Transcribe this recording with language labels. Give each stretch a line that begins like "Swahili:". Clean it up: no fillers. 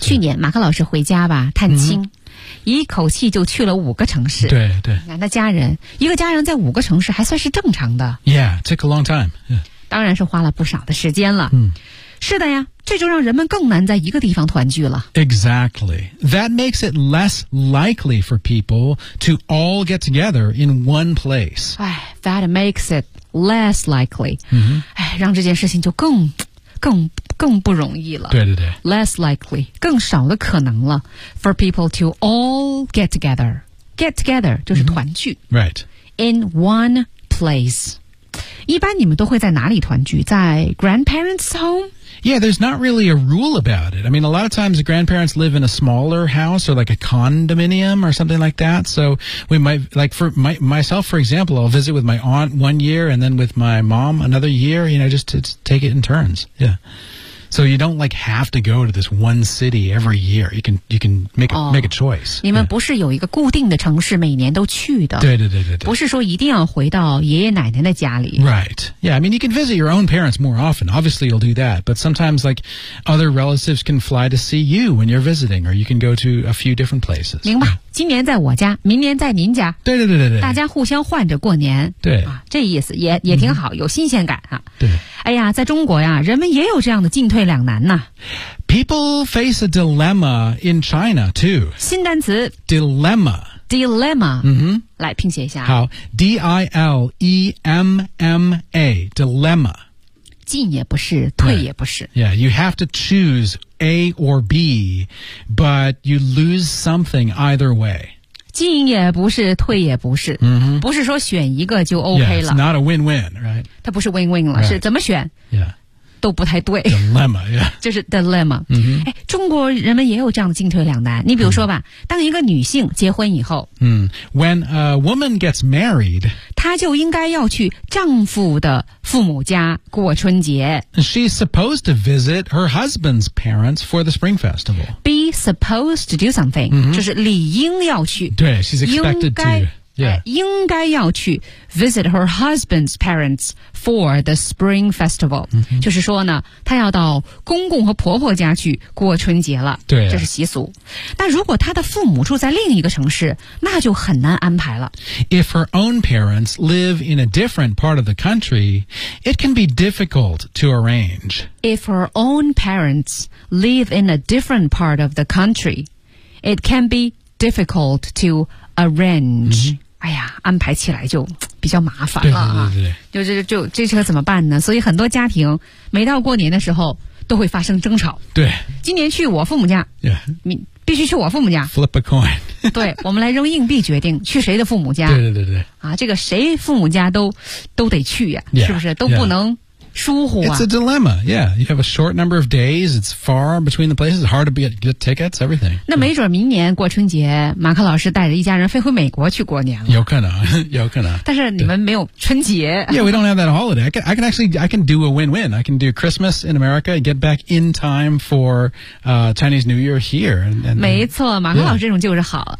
Chinese: 去年马克老师回家吧，探亲。一口气就去了五个城市对对那家人一个家人在五个城市还算是正常的
English: Yeah, took a long time、
Chinese: 当然是花了不少的时间了、是的呀这就让人们更难在一个地方团聚了
English: Exactly That makes it less likely for people to all get together in one place
Chinese: That makes it less likely、让这件事情就更不容易了对对对
English: less likely 更少的可能了 for people to all get together 就是团聚、 right
Chinese: in one place 一般你们都会在哪里团聚在 grandparents home
English: yeah there's not really a rule about it I mean a lot of times the grandparents live in a smaller house or like a condominium or something like that so we might like for my, myself for example I'll visit with my aunt one year and then with my mom another year you know just to take it in turns yeahSo you don't like have to go to this one city every year. You can make a,、make a choice.
Chinese: 你们不是有一个固定的城市每年都去的。对对对对对。不是说一定要回到爷爷奶奶的家里。
English: Right. Yeah, I mean, you can visit your own parents more often. Obviously, you'll do that. But sometimes, like, other relatives can fly to see you when you're visiting, or you can go to a few different places.
Chinese: 明白。今年在我家，明年在您家。对对对对对，大家互相换着过年。对啊，这意思也挺好，有新鲜感啊。对，哎呀，在中国呀，人们也有这样的进退两难呐。
English: People face a dilemma in China too.
Chinese: 新单词
English: dilemma。 Dilemma, 嗯，
Chinese: 来拼写一下。
English: 好 ,D-I-L-E-M-M-A, dilemma.
Chinese: 进也不是退也不是。
English: Right. Yeah, you have to choose A or B, but you lose something either way.
Chinese: 进也不是退也不是。 Mm-hmm. 不是说选一个就 OK 了。
English: Yeah, it's not a win-win, right?
Chinese: 它不是 win-win 了、
English: right.
Chinese: 是怎么选
English: ?Yeah.
Chinese: 都不太对
English: dilemma、yeah.
Chinese: 就是 dilemma、嗯、中国人们也有这样的进退两难你比如说吧、嗯、当一个女性结婚以后、
English: 嗯、When a woman gets married
Chinese: 她就应该要去丈夫的父母家过春节
English: She's supposed to visit her husband's parents for the spring festival Be supposed to do something、嗯、
Chinese: 就是理应要去
English: 对 She's expected to Yeah. 应该要去 visit her husband's parents for the spring festival、 mm-hmm.
Chinese: 就是说呢她要到公公和婆婆家去过春节了对、啊、这是习俗但如果她的父母住在另一个城市那就很难安排了
English: If her own parents live in a different part of the country it can be difficult to arrange If her own parents live in a different part of the country it can be difficult to arrange、 mm-hmm.
Chinese: 哎呀安排起来就比较麻烦了、啊、对对对对就这车怎么办呢所以很多家庭每到过年的时候都会发生争吵对今年去我父母家、
English: yeah.
Chinese: 必须去我父母家
English: flip a coin
Chinese: 对我们来扔硬币决定去谁的父母家对对对对啊这个谁父母家都得去呀、啊 yeah, 是不是都不能、
English: yeah.
Chinese: 疏忽啊
English: It's a dilemma, yeah. You have a short number of days, it's far between the places, hard to get tickets, everything.
Chinese: 那没准明年过春节马克老师带着一家人飞回美国去过年了。有可能有可能。但是你们没有春节。
English: Yeah, we don't have that holiday. I can do a win-win. I can do Christmas in America, get back in time for, Chinese New Year here. And,
Chinese: 没错马克老师这种就是好。